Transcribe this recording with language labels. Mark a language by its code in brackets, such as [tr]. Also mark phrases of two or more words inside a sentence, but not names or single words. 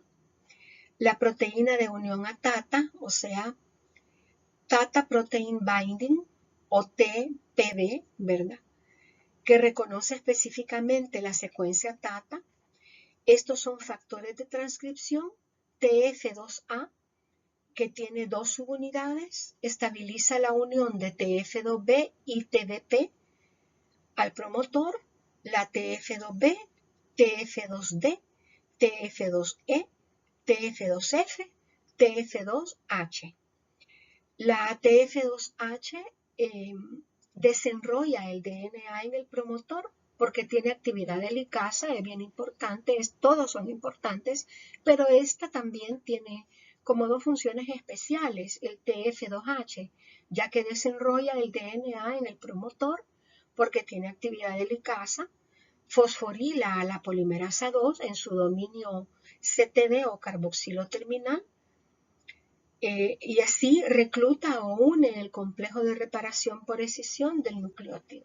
[es] La proteína de unión a TATA, o sea, [en] TATA Protein Binding, [es] o TPB, ¿verdad?, que reconoce específicamente la secuencia TATA. Estos son factores de transcripción, TF2A, que tiene 2 subunidades, estabiliza la unión de TF2B y TBP al promotor, la TF2B, TF2D, TF2E, TF2F, TF2H. La TF2H desenrolla el DNA en el promotor porque tiene actividad de helicasa, es bien importante, todos son importantes, pero esta también tiene como 2 funciones especiales, el TF2H, ya que desenrolla el DNA en el promotor porque tiene actividad de helicasa, fosforila a la polimerasa 2 en su dominio CTD o carboxilo terminal, y así recluta o une el complejo de reparación por escisión del nucleótido.